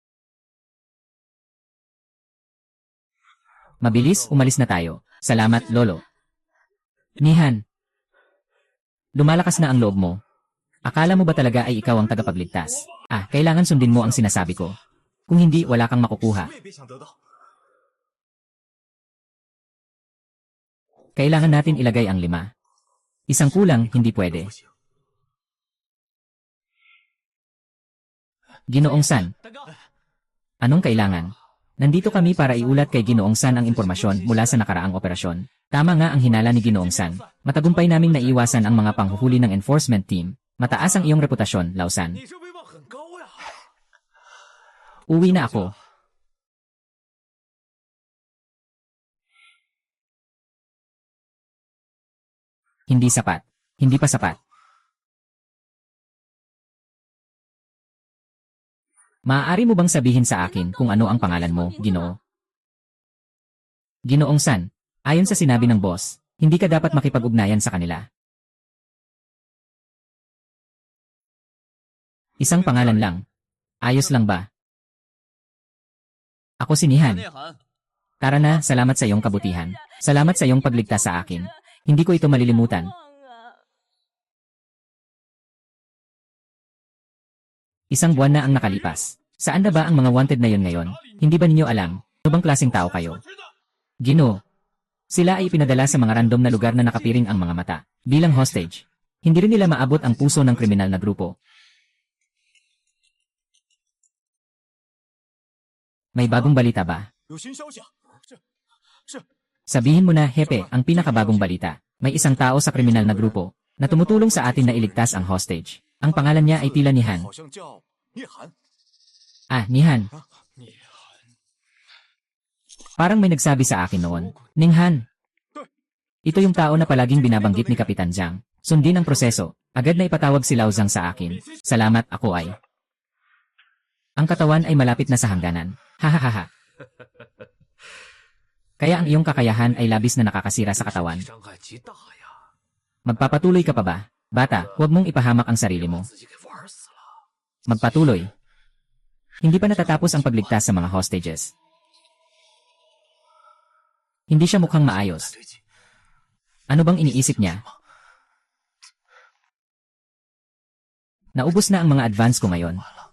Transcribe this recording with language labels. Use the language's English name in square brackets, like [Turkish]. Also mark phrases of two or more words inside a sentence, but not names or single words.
[Filipino] Mabilis, umalis na tayo. Salamat, Lolo. Nihan. Lumalakas na ang loob mo. Akala mo ba talaga ay ikaw ang tagapagligtas? Kailangan sundin mo ang sinasabi ko. Kung hindi, wala kang makukuha. [Chinese] 我也别想得到。 [Filipino] Kailangan natin ilagay ang 5. Isang kulang, hindi pwede. [Chinese] 不行。 [Filipino] Ginoong San. [Chinese] 大哥， [Filipino] Anong kailangan? Nandito kami para iulat kay Ginoong San ang impormasyon mula sa nakaraang operasyon. Tama nga ang hinala ni Ginoong San. Matagumpay naming naiwasan ang mga panghuhuli ng [English] enforcement team. [Filipino] Mataas ang iyong reputasyon, Lausan. [Chinese] 你这威望很高呀。 [Filipino] Uwi na ako. Hindi sapat. Hindi pa sapat. Maaari mo bang sabihin sa akin kung ano ang pangalan mo, Ginoo? Ginoong San, ayon sa sinabi ng boss, hindi ka dapat makipag-ugnayan sa kanila. Isang pangalan lang. Ayos lang ba? Ako si [Chinese] 内 Nihan. 涵， [Filipino] Tara na, salamat sa iyong kabutihan. Salamat sa iyong pagligtas sa akin. Hindi ko ito malilimutan. Isang buwan na ang nakalipas. Saan na ba ang mga wanted na yon ngayon? Hindi ba ninyo alam? Ano bang klaseng tao kayo? Ginoo. Sila ay ipinadala sa mga random na lugar na nakapiring ang mga mata. Bilang hostage. Hindi rin nila maabot ang puso ng kriminal na grupo. May bagong balita ba? [Chinese] 有新消息啊！是 [Filipino] Sabihin mo na, Hepe, ang pinakabagong balita. May isang tao sa kriminal na grupo na tumutulong sa atin na iligtas ang hostage. Ang pangalan niya ay tila Nihan. [Chinese] 好像叫聂寒。 Nihan. 聂寒， [Filipino] Parang may nagsabi sa akin noon. Ninghan. Ito yung tao na palaging binabanggit ni Kapitan Zhang. Sundin ang proseso. Agad na ipatawag si Lao Zhang sa akin. Salamat, ako ay. Ang katawan ay malapit na sa hangganan. Hahaha. Kaya ang iyong kakayahan ay labis na nakakasira sa katawan. [Chinese] 伤害极大呀！ [Filipino] Magpapatuloy ka pa ba? Bata, huwag mong ipahamak ang sarili mo. [Chinese] 自己给玩死了。 [Filipino] Magpatuloy. Hindi pa natatapos ang pagligtas sa mga hostages. Hindi siya mukhang maayos. [Chinese] 对劲， [Filipino] Ano bang iniisip niya? Naubos na ang mga advance ko ngayon.